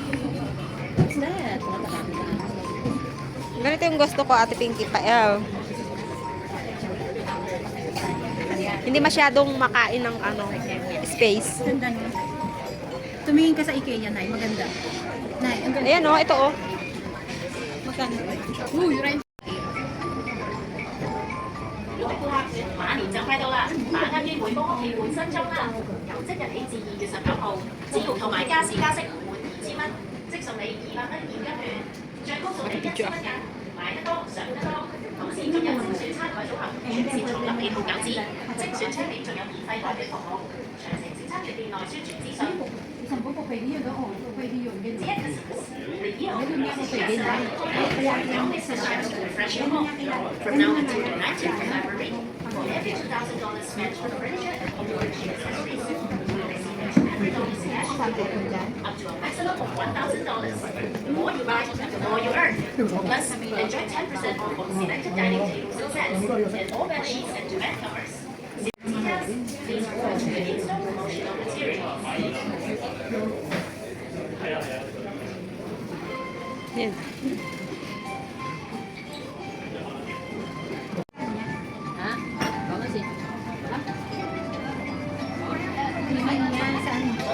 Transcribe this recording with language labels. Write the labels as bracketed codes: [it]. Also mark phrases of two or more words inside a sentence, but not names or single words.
[tl] Ganito yung gusto ko, Ate Pinky, pa-L. Hindi masyadong makain ng space. Ganda niya. Tumingin ka sa IKEA, Nay. Maganda. Nay, ang ganda. Ayan o, ito o. Maganda. Uy, right. [yue] 馬年就快到啦，把握機會幫屋企換新裝啦！由即日起至2月19號，只要購買家私家飾滿2000蚊，即送你200蚊現金券，最高送你1000蚊㗎，買得多上得多。同時今日精選餐台組合，全線重立氣泡餃子，精選餐點仲有免費代表服務，詳情請參閱店內宣傳資訊。 [tl] Isang po po pwede yun, oo. Pwede yun. [en] The year [tl] Pwede nga ako pwede na. Kaya [en] don't miss the chance to refresh your home. From now until the 19th of February, for every $2,000 spent on furniture and home accessories, you'll receive every bonus cash up to a maximum of $1,000. The more you buy, the more you earn. Plus, enjoy 10% off on selected dining tables and sets, and all bed sheets and bed covers. Details, please refer to the in-store promotional materials. [tl] Yan. Ha? Bago si. Ha? Tingnan niya saan.